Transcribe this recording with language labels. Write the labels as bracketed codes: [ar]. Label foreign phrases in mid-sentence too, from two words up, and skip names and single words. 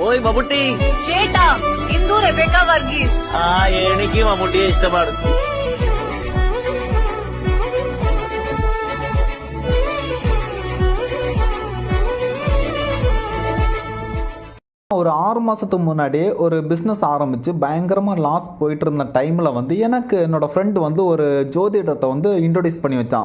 [ml] പോയി മമ്മൂട്ടി. ചേട്ടാ ഇന്ദു റെബേക്ക വർഗീസ്. എനിക്ക് മമ്മൂട്ടിയെ ഇഷ്ടമാണ്. [ta] ஒரு 6 மாதத்துக்கு முன்னாடியே ஒரு பிஸ்னஸ் ஆரம்பித்து பயங்கரமாக லாஸ் போயிட்டு இருந்த டைமில் வந்து எனக்கு என்னோடய ஃப்ரெண்டு வந்து ஒரு ஜோதிடத்தை வந்து இன்ட்ரடியூஸ் பண்ணி வச்சான்.